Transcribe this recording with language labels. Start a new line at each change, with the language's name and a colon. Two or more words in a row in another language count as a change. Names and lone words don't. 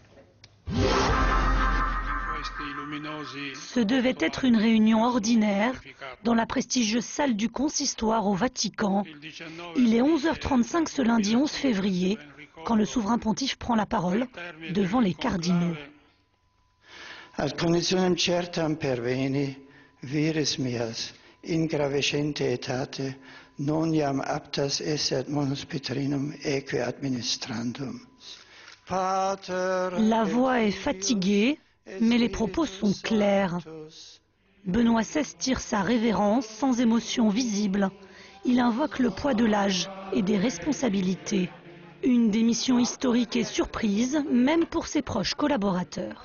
French: Ce devait être une réunion ordinaire dans la prestigieuse salle du consistoire au Vatican. Il est 11h35 ce lundi 11 février, quand le souverain pontife prend la parole devant les cardinaux.
Latin: Ad conditionem certam perveni, vires meas, in gravescente etate, non iam aptas esset monus Petrinum eque administrandum.
French: La voix est fatiguée, mais les propos sont clairs. Benoît XVI tire sa révérence sans émotion visible. Il invoque le poids de l'âge et des responsabilités. Une démission historique et surprise, même pour ses proches collaborateurs.